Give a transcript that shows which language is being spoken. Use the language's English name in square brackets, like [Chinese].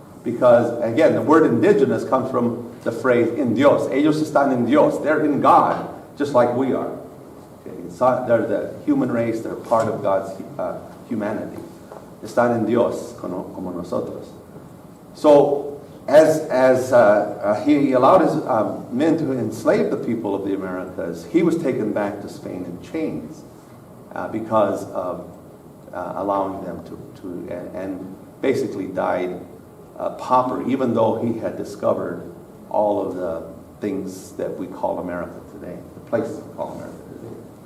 [English] Because, again, the word indigenous comes from the phrase in Dios. [Spanish] Ellos están en Dios. [English] They're in God, just like we are. Okay? They're the human race. They're part of God's humanity. [Spanish] Están en Dios, como nosotros. [English] So, as he allowed his men to enslave the people of the Americas, he was taken back to Spain in chains because of allowing them to and basically died pauper, even though he had discovered all of the things that we call America today, the places we call America today.